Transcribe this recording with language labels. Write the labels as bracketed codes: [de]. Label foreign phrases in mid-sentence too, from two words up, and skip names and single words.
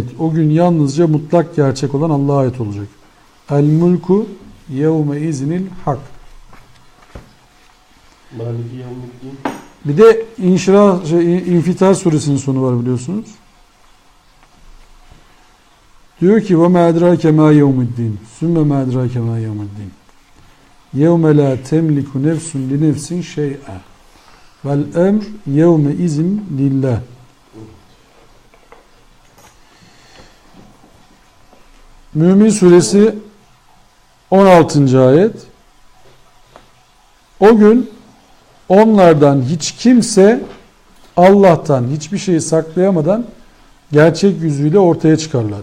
[tr] O gün yalnızca mutlak gerçek olan Allah'a ait olacak. [ar] الملك يومئذ الحق. مالك يوم الدين. [tr] Bir de İnfitar suresinin sonu var biliyorsunuz. Diyor ki [ar] وَمَا اَدْرَاكَ مَا يَوْمُ الدِّينِ ثُمَّ مَا اَدْرَاكَ مَا يَوْمُ الدِّينِ يَوْمَ لَا تَمْلِكُ نَفْسٌ لِنَفْسٍ شَيْئًا وَالْاَمْرُ يَوْمَ اِذٍ لِلّٰهِ. [tr] Mümin suresi 16. ayet. O gün onlardan hiç kimse Allah'tan hiçbir şeyi saklayamadan gerçek yüzüyle ortaya çıkarlar.